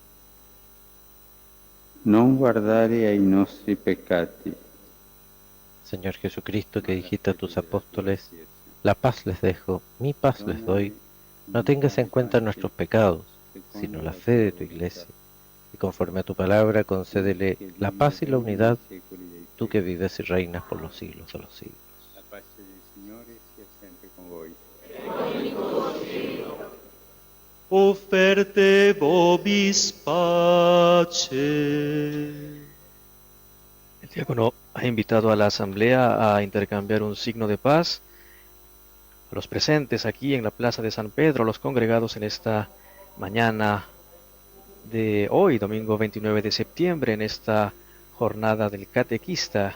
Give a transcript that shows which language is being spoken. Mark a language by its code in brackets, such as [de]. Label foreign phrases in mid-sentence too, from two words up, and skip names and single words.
[it] Non guardare ai nostri peccati. [es] Señor Jesucristo, que dijiste a tus apóstoles: la paz les dejo, mi paz les doy, no tengas en cuenta nuestros pecados, sino la fe de tu Iglesia, y conforme a tu palabra concédele la paz y la unidad, tú que vives y reinas por los siglos de los siglos. [it] La pace del Signore sia sempre con voi. [la] Offerte vobis pace. [es] El diácono ha invitado a la asamblea a intercambiar un signo de paz a los presentes aquí en la Plaza de San Pedro, los congregados en esta mañana de hoy, domingo 29 de septiembre, en esta jornada del catequista.